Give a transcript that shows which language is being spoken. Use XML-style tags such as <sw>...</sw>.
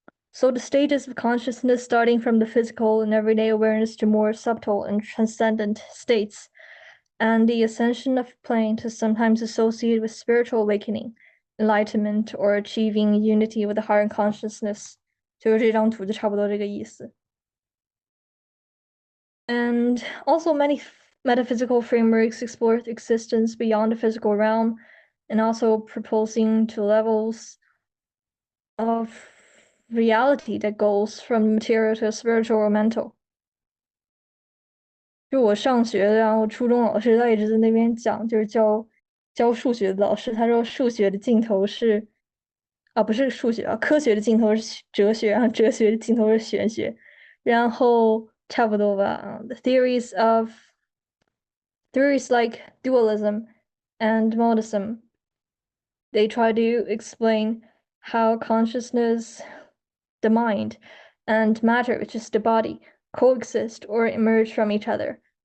<en>So, the stages of consciousness, starting from the physical and everyday awareness to more subtle and transcendent states, and the ascension of plane is sometimes associated with spiritual awakening, enlightenment, or achieving unity with the higher consciousness.</en> <zh>就是这张图就差不多这个意思。</zh> <en>And also, many metaphysical frameworks explore existence beyond the physical realm and also proposing to levels of reality that goes from material to spiritual or mental.</en> <zh>就我上学，然后初中老师他一直在那边讲，就是教数学的老师，他说数学的尽头是，啊不是数学啊，科学的尽头是哲学，然后哲学的尽头是玄学，然后差不多吧。</zh> <en>The theories like dualism and monism, they try to explain how consciousness, the mind, and matter, which is the body, coexist or emerge from each other.</en>